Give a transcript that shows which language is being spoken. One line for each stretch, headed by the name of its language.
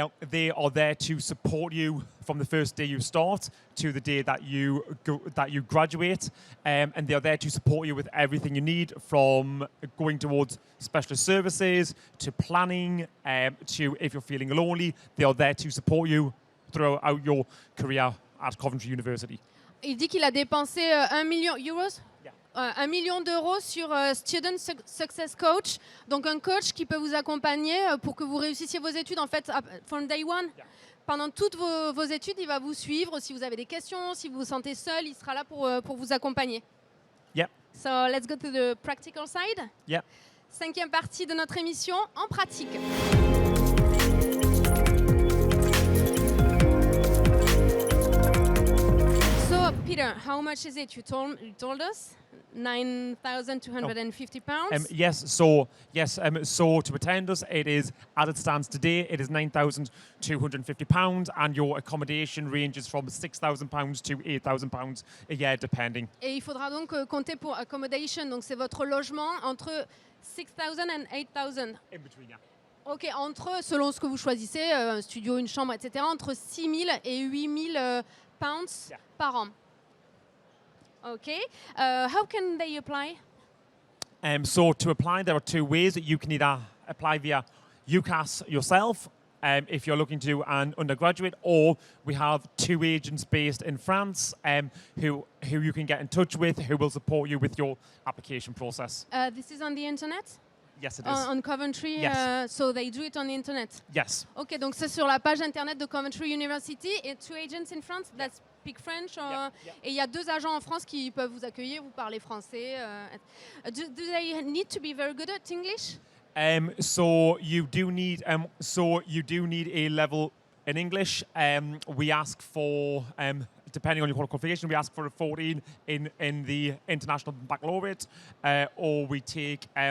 English: They are there to support you from the first day you start to the day that you graduate, and they are there to support you with everything you need, from going towards specialist services to planning, to if you're feeling lonely. They are there to support you throughout your career at Coventry University.
French: Il dit qu'il a dépensé 1 million euros. 1 million d'euros sur Student Success Coach, donc un coach qui peut vous accompagner pour que vous réussissiez vos études en fait
English: from day one. Yeah.
French: Pendant toutes vos études, il va vous suivre. Si vous avez des questions, si vous vous sentez seul, il sera là pour vous accompagner.
English: Yeah. So let's go to the practical side. Yeah.
French: 5e partie de notre émission en pratique.
English: So Peter, how much is it? You told us. £9,250. Yes. So to attend us, it is, as it stands today, it is £9,250, and your accommodation ranges from £6,000 to £8,000 a year, depending.
French: Et il faudra donc compter pour accommodation, donc c'est votre logement entre 6,000 and 8,000.
English: In between, yeah.
French: Ok, selon ce que vous choisissez, un studio, une chambre, etc., entre 6 000 et 8 000 pounds par an.
English: Okay. How can they apply? So to apply, there are two ways. You can either apply via UCAS yourself, if you're looking to do an undergraduate, or we have 2 agents based in France who you can get in touch with, who will support you with your application process. This is on the internet? Yes, it is. On Coventry, Yes. So they do it on the internet? Yes.
French: Ok, donc c'est sur la page internet de Coventry University et 2
English: agents in France that speak French.
French: Et il y a 2 agents en France qui peuvent vous accueillir, vous parlez français.
English: Do they need to be very good at English? So you do need a level in English. We ask for depending on your qualification, we ask for a 14 in the international baccalaureate, or we take